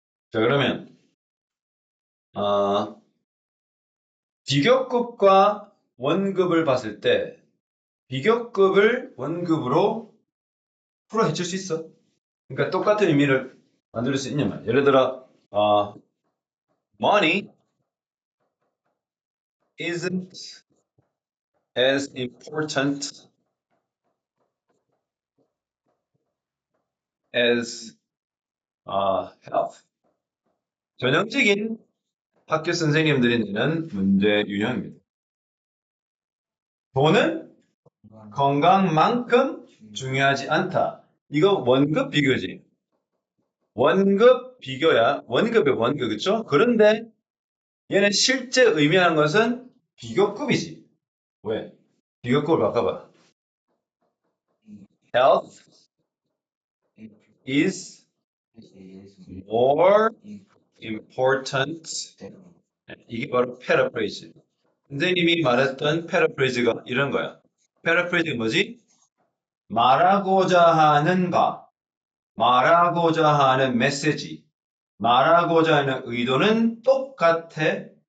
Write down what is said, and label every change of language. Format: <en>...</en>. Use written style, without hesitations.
<ko>자, 그러면 비교급과 원급을 봤을 때 비교급을 원급으로 풀어헤칠 수 있어. 그러니까 똑같은 의미를 만들 수 있냐 말이야. 예를 들어</ko> <en>money isn't as important as health.</en> <ko>전형적인 학교 선생님들이 내는 문제 유형입니다. 돈은 건강만큼 중요하지 않다. 이거 원급 비교지. 원급 비교야. 원급의 원급, 그쵸? 그런데 얘는 실제 의미하는 것은 비교급이지. 왜? 비교급을 바꿔봐.</ko> <en>Health is more important.</en> <ko>이게 바로 paraphrase. 선생님이 말했던 paraphras가 이런 거야. paraphrase 뭐지? 말하고자 하는 바, 말하고자 하는 메시지, 말하고자 하는 의도는 똑같아.</ko>